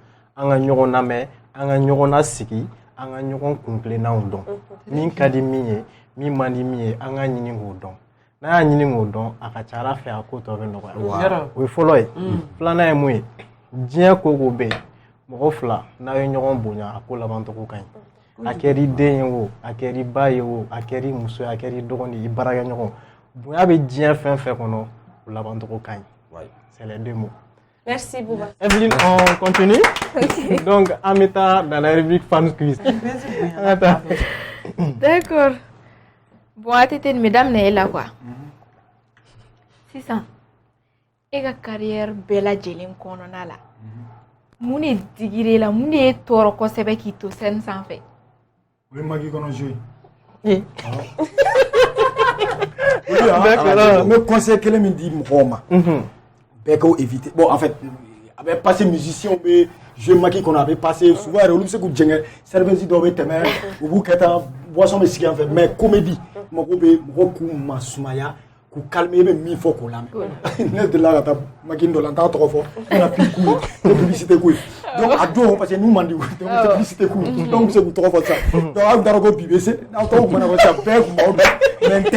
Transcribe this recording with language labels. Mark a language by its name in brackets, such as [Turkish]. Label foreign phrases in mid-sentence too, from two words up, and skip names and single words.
[Bambara] An ka ɲɔgɔn lamɛn, an ka ɲɔgɔn lasigi. An ka ɲɔgɔn kuntilennanw dɔn min ka di min ye min man di min ye an ka ɲini k'o dɔn n'a y'a ɲini k'o dɔn a ka ca Ala fɛ a ko tɔ bɛ nɔgɔya o ye fɔlɔ ye filanan ye mun ye diɲɛ ko ko bɛ yen mɔgɔ fila n'a ye ɲɔgɔn bonya a ko laban cogo ka ɲi a kɛra i den ye o a kɛra i ba ye o a kɛra i muso ye a kɛra i dɔgɔnin i baarakɛɲɔgɔn bonya bɛ diɲɛ fɛn fɛn kɔnɔ o laban cogo ka ɲi [French] c'est les deux mots. Merci Bouba. Evelyn, on continue. Donc, Amita dans la rubrique Fans Quiz. D'accord. Bon, attendez, mesdames, n'est là quoi. C'est ça. Et la carrière [Bambara] bella jelin kɔnɔna la. Mun de digir'e la, mun de ye tɔɔrɔ kosɛbɛ k'i to scène sanfɛ? O ye Maki kɔnɔ jeu ye. D'accord. N bɛ conseil kelen min di mɔgɔw ma. Bɛɛ k'o éviter. [French] Bon, en fait, [Bambara] a bɛ passer musicien bɛ jouer Maki kɔnɔ, a bɛ passer souvent yɛrɛ olu bɛ se k'u jɛngɛ serveuse dɔw bɛ tɛmɛ u b'u kɛ tan boisson bɛ sigi an fɛ mais comédie mɔgɔw bɛ mɔgɔw k'u masumaya k'u calmer i bɛ min fɔ k'o lamɛn. Ne delila ka taa Maki dɔ la n t'a tɔgɔ fɔ n ka pi k'u ye ne publicité k'u ye donc a don parce que n'u man di donc n tɛ publicité k'u ye donc n bɛ se k'u tɔgɔ fɔ sisan donc aw taara ko BBC aw tɔgɔ tun mana fɔ sisan bɛɛ tun b'aw dɔn mais n tɛ.